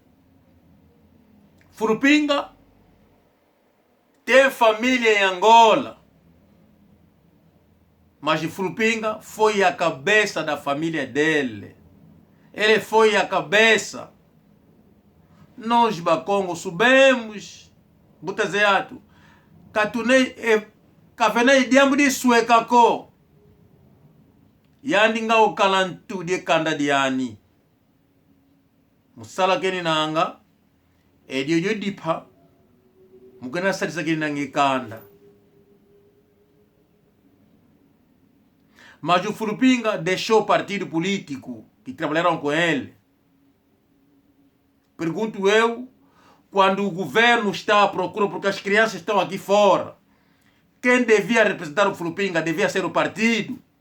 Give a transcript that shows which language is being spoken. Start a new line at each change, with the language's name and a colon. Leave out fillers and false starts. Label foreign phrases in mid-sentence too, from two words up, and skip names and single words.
Portuguese: Fulupinga tem família em Angola, mas o Fulupinga foi a cabeça da família dele. Ele foi a cabeça. Nós, Bakongo, subimos, Butazeato, Katunei, Kavenei, Diambo de Suekako, Yandinga o Kalantu de Kanda Diani, Musala Keninanga, Edio Dipa, Mukana Sadisa Keninangi Kanda. Mas o Fulupinga deixou o partido político que trabalharam com ele. Pergunto eu, quando o governo está à procura, porque as crianças estão aqui fora, quem devia representar o Fulupinga devia ser o partido.